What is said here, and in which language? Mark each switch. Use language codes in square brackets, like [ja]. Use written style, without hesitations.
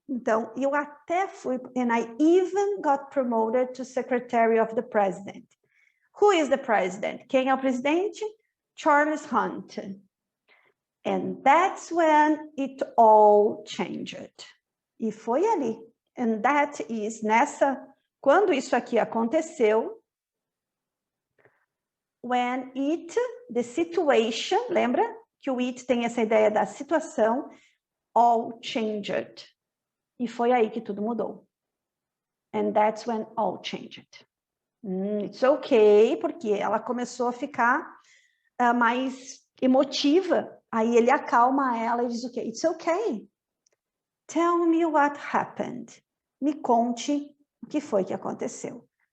[pt] Então, eu até fui, [en] and I even got promoted to Secretary of the President. Who is the president? [pt] Quem é o presidente? [en] Charles Hunt. And that's when it all changed. [pt] E foi ali. [en] And that is, [pt] quando isso aqui aconteceu, [en] when the situation, [pt] lembra que o it tem essa ideia da situação, [en] all changed. [pt] E foi aí que tudo mudou. [en] And that's when all changed. It's okay, [pt] porque ela começou a ficar mais emotiva. Aí ele acalma ela e diz o quê? [en] It's okay. Tell me what happened. [pt] Me conte o que foi que aconteceu.